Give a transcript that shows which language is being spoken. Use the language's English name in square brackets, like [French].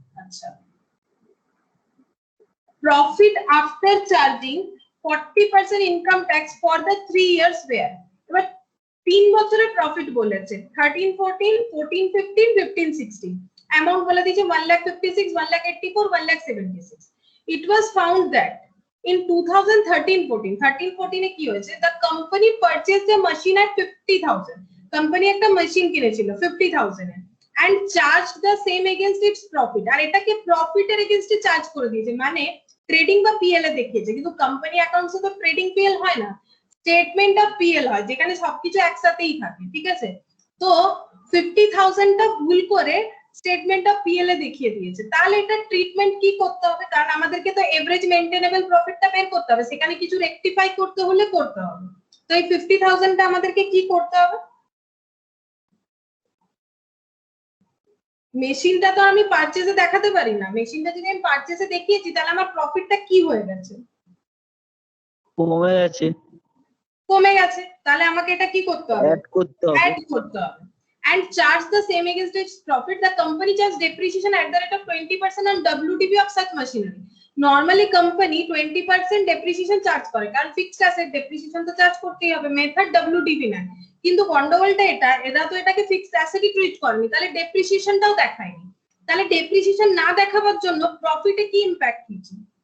[English] আচ্ছা, profit after charging 40% income tax for the 3 years were. [Bangla] এবার 3 বছরের প্রফিট বলেছে, 13, 14, 14, 15, 15, 16। অ্যামাউন্ট বলে দিয়েছে 1,56,000, 1,84,000, 1,76,000। [English] it was found that in 2013-14, [Bangla] 13-14 এ কি হয়েছে? [English] the company purchased a machine at 50,000। [Bangla] Company একটা মেশিন কিনেছিল 50,000 এ [English] and charged the same against its profit। [Bangla] আর এটাকে প্রফিটের এগেইনস্টে চার্জ করে দিয়েছে, মানে ট্রেডিং বা পিএল এ দেখিয়েছে। কিন্তু কোম্পানি অ্যাকাউন্টসে তো ট্রেডিং পিএল হয় না, স্টেটমেন্ট অফ পিএল হয়, যেখানে সবকিছু একসাথেই থাকে, ঠিক আছে? তো 50,000 টা ভুল করে স্টেটমেন্ট অফ পিএল এ দেখিয়ে দিয়েছে। তাহলে এটা ট্রিটমেন্ট কি করতে হবে? কারণ আমাদেরকে তো এভারেজ মেইনটেনেবল প্রফিটটা বের করতে হবে, সেখানে কিছু রেকটিফাই করতে হলে করতে হবে। তো এই 50,000 টা আমাদেরকে কি করতে হবে? মেশিনটা তো আমি পারচেজে দেখাতে পারি না, মেশিনটা যদি আমি পারচেজে দেখিয়েছি তাহলে আমার প্রফিটটা কি হয়ে গেছে? কমে গেছে। কমে গেছে। তাহলে আমাকে এটা কি করতে হবে? অ্যাড করতে হবে। অ্যাড করতে হবে। [English] and charge the same against its profit, the company charge depreciation at the rate of 20% on WDV of such machinery. [Bangla] Normally company 20% depreciation charge করে, কারণ ফিক্সড অ্যাসেট ডেপ্রিসিয়েশন তো চার্জ করতেই হবে, মেথড WDV না। কিন্তু গন্ডগোলটা এরা তো এটাকে ফিক্সড অ্যাসেটই ট্রিট করেনি, তাহলে ডেপ্রিসিয়েশনটাও দেখায়নি। তাহলে ডেপ্রিসিয়েশন না দেখাবার জন্য প্রফিটে কি ইমপ্যাক্ট হচ্ছে?